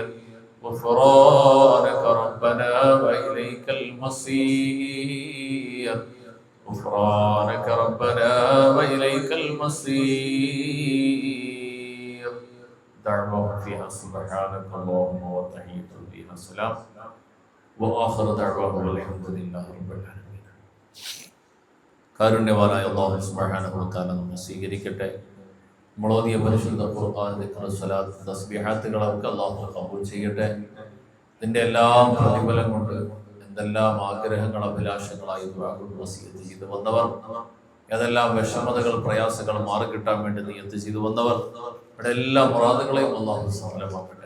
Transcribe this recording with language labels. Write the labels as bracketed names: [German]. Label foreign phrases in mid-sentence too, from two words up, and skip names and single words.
[Arabic] غفرانك ربنا وإليك المصير. غفرانك ربنا وإليك المصير. دعوة فيها سبحانك اللهم وتحية فيها سلام وآخر دعواهم الحمد لله رب العالمين. [Malayalam] കാരുണ്യവാനായ അല്ലാഹു [Arabic] سبحانه وتعالى [Malayalam] നമ്മെ സ്വീകരിക്കട്ടെ. നമ്മളോദിയ പരിശുദ്ധ ഖുർആൻ, ദിക്ർ, സ്വലാത്ത്, തസ്ബീഹാത്തുകളൊക്കെ അല്ലാഹു കബൂൽ ചെയ്യട്ടെ. ഇതിൻ്റെ എല്ലാം പ്രതിഫലം കൊണ്ട് എന്തെല്ലാം ആഗ്രഹങ്ങൾ, അഭിലാഷങ്ങളായി ദുആ കൊണ്ട് വസിയത്ത് ചെയ്തു വന്നവർ, ഏതെല്ലാം വിഷമതകൾ, പ്രയാസങ്ങൾ മാറിക്കിട്ടാൻ വേണ്ടി നിയത്ത് ചെയ്തു വന്നവർ, ഇവിടെ എല്ലാ മുറാദുകളെയും അല്ലാഹു സഫലമാക്കട്ടെ.